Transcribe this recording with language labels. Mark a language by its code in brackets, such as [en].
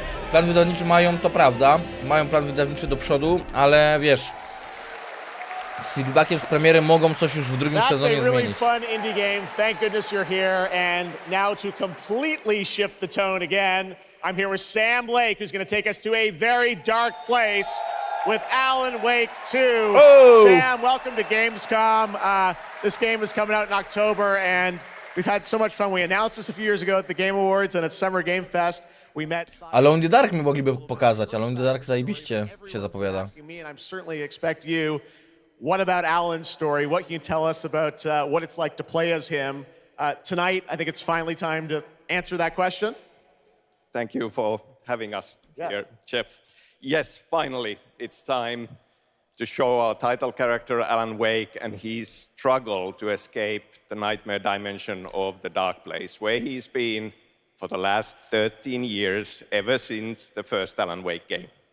[pl] Plan wydawniczy mają, to prawda, mają plan wydawniczy do przodu, ale wiesz, z feedbackiem z premiery mogą coś już w drugim sezonie [en] really [pl] zmienić. [en] Fun indie game. Thank goodness you're here. And now to completely shift the tone again, I'm here with Sam Lake, who's going to take us to a very dark place with Alan Wake 2. Oh. Sam, welcome to Gamescom. This game is coming out in October, and we've had so much fun. We announced this a few years ago at the Game Awards and at Summer Game Fest. We met. [pl] Alone in the Dark mi mogliby pokazać. Alone in the Dark zajebiście się zapowiada. [en] Me, and I certainly expect you. What about Alan's story? What can you tell us about what it's like to play as him? Tonight, I think it's finally time to answer that question. Thank you for having us here, Jeff. Yes, finally, it's time to show our title character, Alan Wake, and his struggle to escape the nightmare dimension of the dark place, where he's been for the last 13 years, ever since the first Alan Wake game.